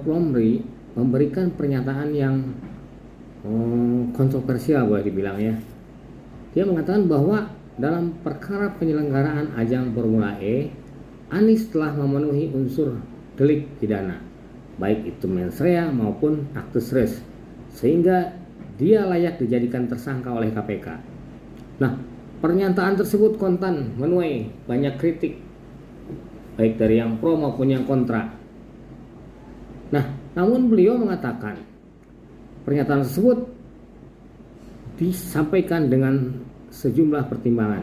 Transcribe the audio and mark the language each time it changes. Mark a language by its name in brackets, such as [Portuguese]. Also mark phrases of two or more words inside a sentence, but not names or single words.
[Indonesian] Romli memberikan pernyataan yang kontroversial boleh dibilang ya. Dia mengatakan bahwa dalam perkara penyelenggaraan ajang Formula E, Anies telah memenuhi unsur delik pidana, baik itu [Latin] mens rea [Indonesian] maupun [Latin] actus reus, [Indonesian] sehingga dia layak dijadikan tersangka oleh KPK. Nah, pernyataan tersebut kontan menuai banyak kritik, baik dari yang pro maupun yang kontra. Nah, namun beliau mengatakan pernyataan tersebut disampaikan dengan sejumlah pertimbangan.